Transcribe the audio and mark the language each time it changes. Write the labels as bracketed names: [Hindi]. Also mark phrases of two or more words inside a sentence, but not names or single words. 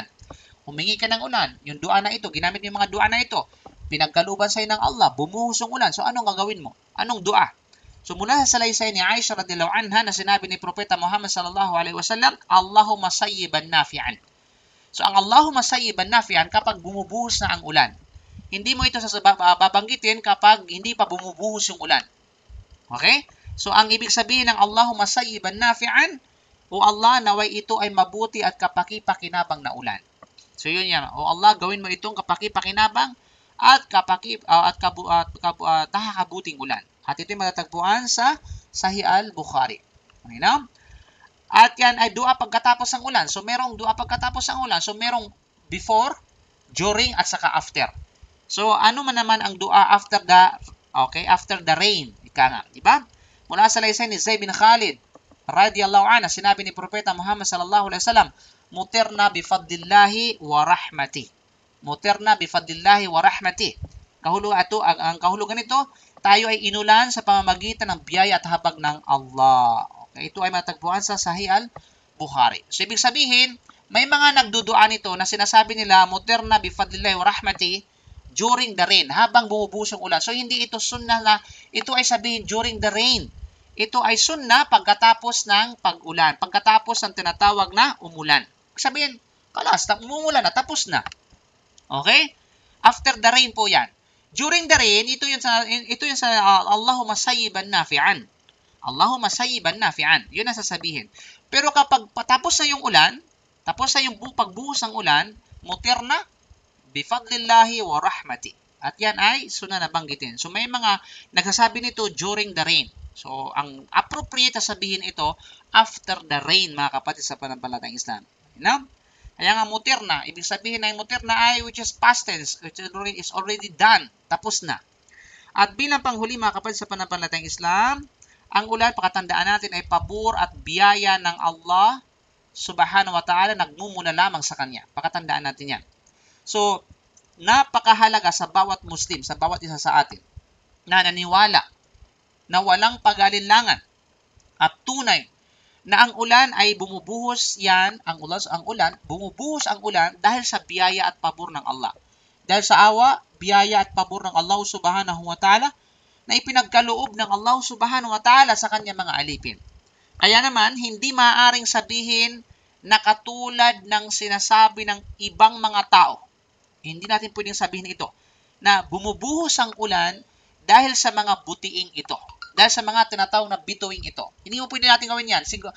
[Filipino] Humingi ka ng ulan. Yung dua na ito, ginamit yung mga dua na ito, pinagkaluban sa'yo ng Allah, bumuhos ng ulan. So, anong gagawin mo? Anong dua? So, mula sa salaysay ni Aisha [Arabic] رضي الله عنها [Filipino] na sinabi ni Propeta Muhammad [Arabic] صلى الله عليه وسلم, اللهم صيبا نافعا. [Filipino] So, ang [Arabic] اللهم صيبا نافعا [Filipino] kapag bumubuhos na ang ulan. Hindi mo ito babanggitin kapag hindi pa bumubuhos yung ulan. Okay? So, ang ibig sabihin ng [Arabic] اللهم صيبا نافعا, [English] O Allah, [Filipino] naway ito ay mabuti at kapaki-pakinabang na ulan. So, yun yan. O Allah, gawin mo itong kapaki-pakinabang at nakakabuting ulan. At ito'y matatagpuan sa Sahih al-Bukhari. Malinaw? At yan ay dua pagkatapos ng ulan. So merong dua pagkatapos ng ulan. So merong before, during, at saka after. So ano man naman ang dua [English] after the rain. [Filipino] Ika nga, di ba? Mula sa laysay ni Zayd bin Khalid [Arabic] رضي الله عنه, [Filipino] sinabi ni Propeta Muhammad [Arabic] صلى الله عليه وسلم, مطرنا بفضل الله ورحمته. مطرنا بفضل الله ورحمته. [Filipino] Ang kahulugan nito, tayo ay inulan sa pamamagitan ng biyaya at habag ng Allah. Okay, ito ay matagpuan sa Sahih al-Bukhari. So ibig sabihin, may mga nagdudua nito na sinasabi nila, [Arabic] مطرنا بفضل الله ورحمته [English] during the rain, [Filipino] habang bumubuhos ang ulan. So hindi ito sunnah na ito ay sabihin [English] during the rain. [Filipino] Ito ay sunnah pagkatapos ng pag-ulan, pagkatapos ng tinatawag na umulan. Sabihin, kalas, umulan na, tapos na. Okay? [English] After the rain [Filipino] po yan. [English] During the rain, [Filipino] ito yung sa [Arabic] اللهم صيبا نافعا. اللهم صيبا نافعا. [Filipino] Yun ang sasabihin. Pero kapag tapos na yung ulan, tapos na yung pagbuhos ng ulan, [Arabic] مطرنا بفضل الله ورحمته. [Filipino] At yan ay sunnah na banggitin. So may mga nagsasabi nito [English] during the rain. [Filipino] So, ang appropriate na sabihin ito [English] after the rain, [Filipino] mga kapatid sa pananampalatayang Islam. No? Kaya nga mutirna, ibig sabihin na yung mutirna ay [English] which is past tense, which is already done, [Filipino] tapos na. At bilang panghuli, mga kapatid sa pananampalatayang Islam, ang ulan, pakatandaan natin, ay pabor at biyaya ng Allah [Arabic] سبحانه وتعالى, [Filipino] nagmumula lamang sa Kanya. Pakatandaan natin yan. So, napakahalaga sa bawat Muslim, sa bawat isa sa atin, na naniwala na walang pag-alinlangan at tunay na ang ulan ay bumubuhos bumubuhos ang ulan dahil sa biyaya at pabor ng Allah. Dahil sa awa, biyaya at pabor ng Allah [Arabic] سبحانه وتعالى [Filipino] na ipinagkaloob ng Allah [Arabic] سبحانه وتعالى [Filipino] sa kanyang mga alipin. Kaya naman, hindi maaaring sabihin na katulad ng sinasabi ng ibang mga tao. Hindi natin pwedeng sabihin ito na bumubuhos ang ulan dahil sa mga butiing ito. Dahil sa mga tinatawag na bituing ito. Hindi mo pwede natin gawin yan.